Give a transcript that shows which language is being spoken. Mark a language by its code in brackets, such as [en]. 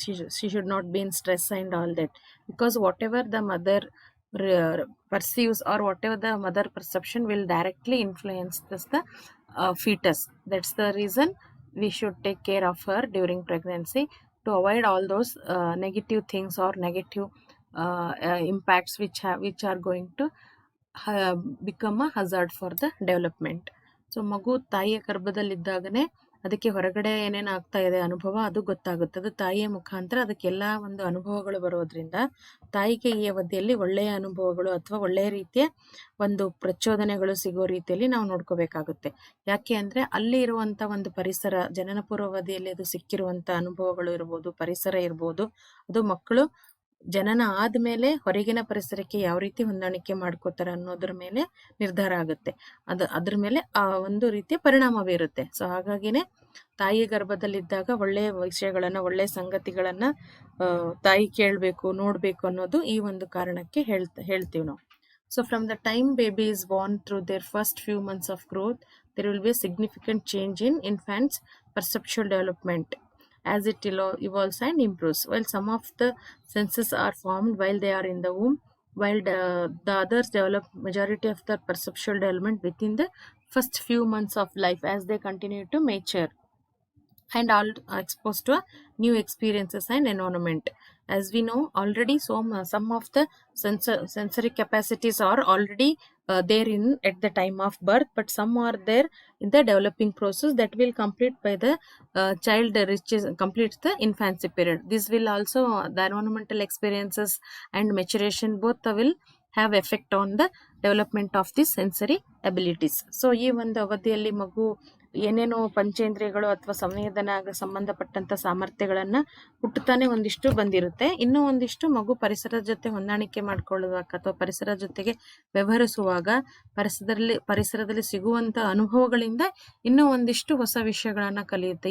[en] She should not be in stress and all that, because whatever the mother perceives or whatever the mother perception will directly influence the fetus. That's the reason we should take care of her during pregnancy to avoid all those negative things or negative impacts which are going to become a hazard for the development. [kn] So ಮಗು ತಾಯಿಯ ಗರ್ಭದಲ್ಲಿದ್ದಾಗನೇ ಅದಕ್ಕೆ ಹೊರಗಡೆ ಏನೇನು ಆಗ್ತಾ ಇದೆ ಅನುಭವ ಅದು ಗೊತ್ತಾಗುತ್ತೆ. ಅದು ತಾಯಿಯ ಮುಖಾಂತರ ಅದಕ್ಕೆಲ್ಲ ಒಂದು ಅನುಭವಗಳು ಬರೋದ್ರಿಂದ ತಾಯಿಗೆ ಈ ಅವಧಿಯಲ್ಲಿ ಒಳ್ಳೆಯ ಅನುಭವಗಳು ಅಥವಾ ಒಳ್ಳೆಯ ರೀತಿಯ ಒಂದು ಪ್ರಚೋದನೆಗಳು ಸಿಗೋ ರೀತಿಯಲ್ಲಿ ನಾವು ನೋಡ್ಕೋಬೇಕಾಗುತ್ತೆ. ಯಾಕೆ ಅಂದ್ರೆ ಅಲ್ಲಿ ಇರುವಂತ ಒಂದು ಪರಿಸರ, ಜನನ ಪೂರ್ವಾವಧಿಯಲ್ಲಿ ಅದು ಸಿಕ್ಕಿರುವಂತ ಅನುಭವಗಳು ಇರ್ಬೋದು, ಪರಿಸರ ಇರ್ಬೋದು, ಅದು ಮಕ್ಕಳು ಜನನ ಆದ್ಮೇಲೆ ಹೊರಗಿನ ಪರಿಸರಕ್ಕೆ ಯಾವ ರೀತಿ ಹೊಂದಾಣಿಕೆ ಮಾಡ್ಕೋತಾರೆ ಅನ್ನೋದ್ರ ಮೇಲೆ ನಿರ್ಧಾರ ಆಗುತ್ತೆ. ಅದ್ರ ಮೇಲೆ ಆ ಒಂದು ರೀತಿಯ ಪರಿಣಾಮ ಬೀರುತ್ತೆ. ಸೊ ಹಾಗಾಗಿನೇ ತಾಯಿ ಗರ್ಭದಲ್ಲಿದ್ದಾಗ ಒಳ್ಳೆಯ ವಿಷಯಗಳನ್ನ, ಒಳ್ಳೆಯ ಸಂಗತಿಗಳನ್ನ ತಾಯಿ ಕೇಳ್ಬೇಕು, ನೋಡ್ಬೇಕು ಅನ್ನೋದು ಈ ಒಂದು ಕಾರಣಕ್ಕೆ ಹೇಳ್ತೀವಿ ನಾವು. [en] So from the time baby is born through their first few months of growth, there will be a significant change in infants' perceptual development. as it evolves and improves. While some of the senses are formed while they are in the womb, while the others develop majority of the perceptual development within the first few months of life as they continue to mature and all exposed to new experiences and environment. As we know already, some of the sensory capacities are already there in at the time of birth, but some are there in the developing process that will complete by the child reaches completes the infancy period. This will also the environmental experiences and maturation both will have effect on the development of the sensory abilities. [kn] So ಈ ಒಂದು ಅವಧಿಯಲ್ಲಿ ಮಗು ಏನೇನೋ ಪಂಚೇಂದ್ರಿಯಗಳು ಅಥವಾ ಸಂವೇದನೆಗೆ ಸಂಬಂಧಪಟ್ಟಂತ ಸಾಮರ್ಥ್ಯಗಳನ್ನ ಹುಟ್ಟುತ್ತಾನೆ ಒಂದಿಷ್ಟು ಬಂದಿರುತ್ತೆ. ಇನ್ನೂ ಒಂದಿಷ್ಟು ಮಗು ಪರಿಸರದ ಜೊತೆ ಹೊಂದಾಣಿಕೆ ಮಾಡ್ಕೊಳ್ಳುವಾಗ ಅಥವಾ ಪರಿಸರ ಜೊತೆಗೆ ವ್ಯವಹರಿಸುವಾಗ ಪರಿಸರದಲ್ಲಿ ಸಿಗುವಂತ ಅನುಭವಗಳಿಂದ ಇನ್ನೂ ಒಂದಿಷ್ಟು ಹೊಸ ವಿಷಯಗಳನ್ನ ಕಲಿಯುತ್ತೆ.